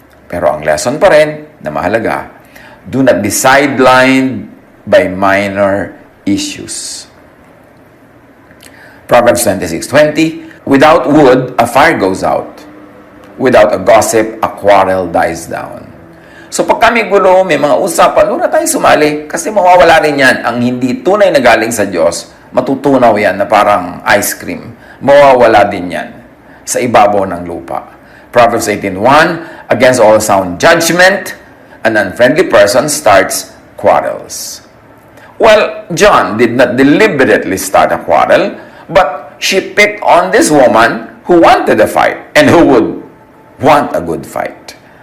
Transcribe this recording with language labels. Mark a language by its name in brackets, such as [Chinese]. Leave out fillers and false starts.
[English] Pero [Filipino] ang lesson pa rin na mahalaga, [English] do not be sidelined by minor issues. Proverbs 26:20, without wood, a fire goes out. Without a gossip, a quarrel dies down. [Filipino] So pag kami gulo, may mga usapan, doon na tayo sumali. Kasi mawawala rin yan. Ang hindi tunay na galing sa Diyos, matutunaw yan na parang ice cream. Mawawala din yan sa ibabaw ng lupa. [English] Proverbs 18:1, against all sound judgment, an unfriendly person starts quarrels. Well, John did not deliberately start a quarrel, but she picked on this woman who wanted a fight and who would want a good fight.